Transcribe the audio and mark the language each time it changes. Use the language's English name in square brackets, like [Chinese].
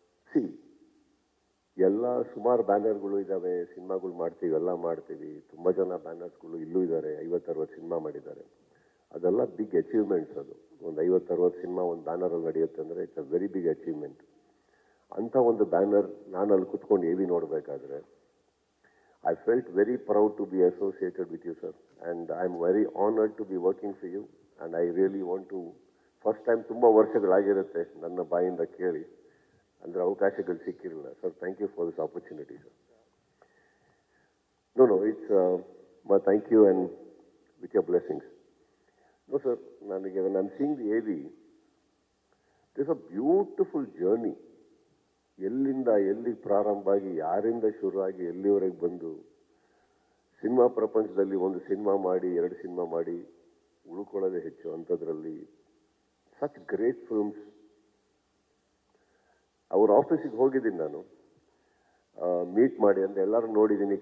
[Kannada] C ಎಲ್ಲ ಸುಮಾರು ಬ್ಯಾನರ್ಗಳು ಇದ್ದಾವೆ, ಸಿನಿಮಾಗಳು ಮಾಡ್ತೀವಿ, ಎಲ್ಲ ಮಾಡ್ತೀವಿ. ತುಂಬ ಜನ ಬ್ಯಾನರ್ಸ್ಗಳು ಇಲ್ಲೂ ಇದ್ದಾರೆ, 50-60 ಸಿನಿಮಾ ಮಾಡಿದ್ದಾರೆ. ಅದೆಲ್ಲ ಬಿಗ್ ಅಚೀವ್ಮೆಂಟ್ಸ್. ಅದು ಒಂದು 50-60 ಸಿನಿಮಾ ಒಂದು ಬ್ಯಾನರಲ್ಲಿ ನಡೆಯುತ್ತೆ ಅಂದರೆ [English] It's a very big achievement. [Kannada] ಅಂಥ ಒಂದು ಬ್ಯಾನರ್ ನಾನು ಅಲ್ಲಿ ಕುತ್ಕೊಂಡು AV ನೋಡಬೇಕಾದ್ರೆ [English] I felt very proud to be associated with you, sir. And I'm very honored to be working for you. And I really want to, first time [Kannada] ತುಂಬ ವರ್ಷಗಳಾಗಿರುತ್ತೆ ನನ್ನ ಬಾಯಿಂದ ಕೇಳಿ, ಅಂದರೆ ಅವಕಾಶಗಳು ಸಿಕ್ಕಿರಲಿಲ್ಲ. [English] Sir, thank you for this opportunity, sir. No, it's, thank you and with your blessings. No, sir, when I'm seeing the AV, there's a beautiful journey. [Kannada] ಎಲ್ಲಿಂದ ಎಲ್ಲಿ ಪ್ರಾರಂಭ ಆಗಿ ಯಾರಿಂದ ಶುರುವಾಗಿ ಎಲ್ಲಿವರೆಗೆ ಬಂದು ಸಿನಿಮಾ ಪ್ರಪಂಚದಲ್ಲಿ ಒಂದು ಸಿನಿಮಾ ಮಾಡಿ 2 ಸಿನಿಮಾ ಮಾಡಿ ಉಳ್ಕೊಳ್ಳೋದೇ ಹೆಚ್ಚು ಅಂಥದ್ರಲ್ಲಿ [English] Such great films. [Kannada] ಅವ್ರ ಆಫೀಸಿಗೆ ಹೋಗಿದ್ದೀನಿ ನಾನು, ಮೀಟ್ ಮಾಡಿ ಅಂದರೆ ಎಲ್ಲರೂ ನೋಡಿದ್ದೀನಿ.